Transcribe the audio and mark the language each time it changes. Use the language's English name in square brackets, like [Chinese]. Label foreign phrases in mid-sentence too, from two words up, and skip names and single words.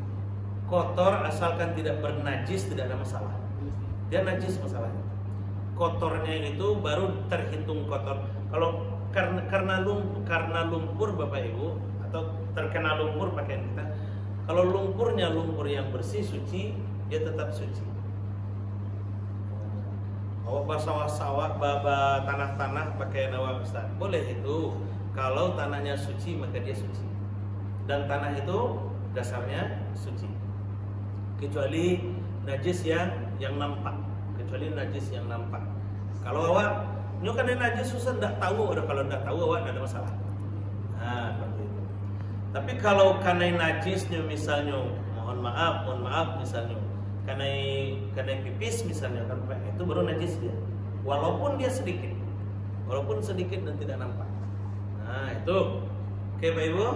[Indonesian] Kotor asalkan tidak bernajis tidak ada masalah. Dia najis masalahnya. Kotornya itu baru terhitung kotor. Kalau karena lumpur Bapak Ibu atau terkena lumpur pakaian kita, kalau lumpurnya lumpur yang bersih suci, dia tetap suci. [Minangkabau] Awak basah-sawah baba tanah-tanah pakaian awak Ustaz, [Indonesian] boleh itu. Kalau tanahnya suci maka dia suci. Dan tanah itu dasarnya suci. Kecuali najis yang nampak. [Minangkabau] Kalau awak nyukan najis susah ndak tahu, kalau ndak tahu awak ndak ada masalah. [Indonesian] Nah, seperti itu. Tapi kalau karena najisnya misalnya, mohon maaf misalnya, karena pipis misalnya kan itu baru najis dia. Walaupun sedikit dan tidak nampak. Nah, itu. Oke, Pak Ibu?